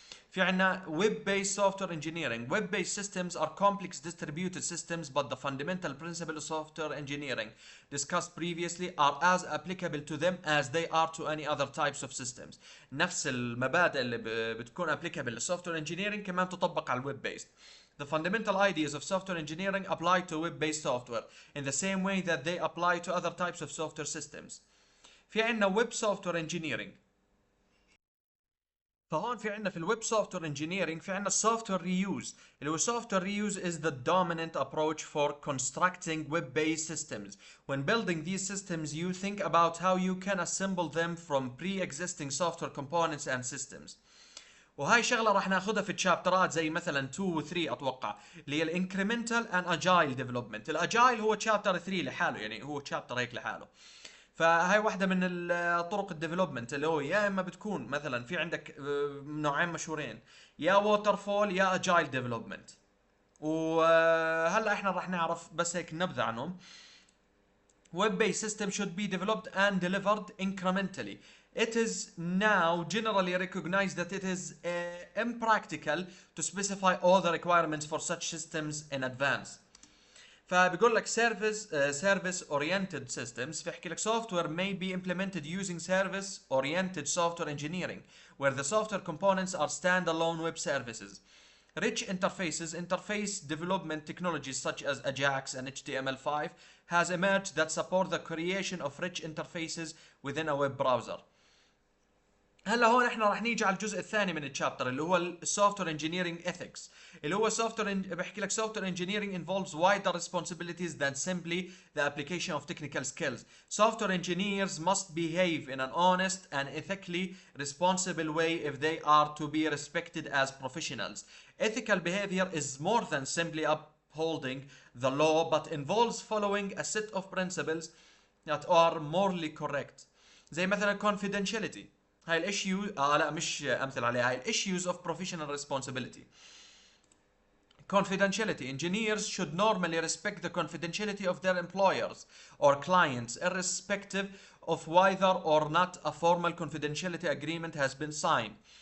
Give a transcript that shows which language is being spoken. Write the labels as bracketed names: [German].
[Arabic] في عنا [English] web based software engineering. Web based systems are complex distributed systems, but the fundamental principles of software engineering discussed previously are as applicable to them as they are to any other types of systems. [Arabic] نفس المبادئ اللي بتكون applicable للسوفتوير engineering كمان تطبق على الويب based. [English] The fundamental ideas of software engineering apply to web-based software in the same way that they apply to other types of software systems. [Arabic] في عنا web software engineering. فهون في عنا في الويب سوفتوير انجينيرنج في عنا السوفتوير ريوز اللي هو [English] software reuse is the dominant approach for constructing web-based systems. When building these systems, you think about how you can assemble them from pre-existing software components and systems. [Arabic] وهاي شغله راح ناخذها في الشابترات زي مثلا 2 و 3 اتوقع اللي هي الانكريمنتال اند اجايل ديفلوبمنت. الاجايل هو تشابتر 3 لحاله، يعني هو تشابتر هيك لحاله. فهاي واحدة من طرق الديفلوبمنت اللي هو يا اما بتكون مثلا في عندك نوعين مشهورين، يا ووتر فول يا اجايل ديفلوبمنت. وهلا احنا راح نعرف بس هيك نبذة عنهم. [English] Web-based system should be developed and delivered incrementally. It is now generally recognized that it is impractical to specify all the requirements for such systems in advance. [Arabic] فبيقول لك [English] service oriented systems، [Arabic] فيحكي لك [English] software may be implemented using service oriented software engineering where the software components are standalone web services. Rich interface development technologies such as Ajax and HTML5 has emerged that support the creation of rich interfaces within a web browser. [Arabic] هلا هون احنا راح نيجي على الجزء الثاني من الشابتر اللي هو السوفتوير انجينيرنج ايثكس، اللي هو بحكي لك [English] software engineering involves wider responsibilities than simply the application of technical skills. Software engineers must behave in an honest and ethically responsible way if they are to be respected as professionals. Ethical behavior is more than simply upholding the law but involves following a set of principles that are morally correct. [Arabic] زي مثلا confidentiality. هاي الاشيو لا مش امثل عليها، هاي الاشيوز اوف بروفيشنال ريسبونسبيلتي. [English] Confidentiality. Engineers should normally respect the confidentiality of their employers or clients, irrespective of whether or not a formal confidentiality agreement has been signed.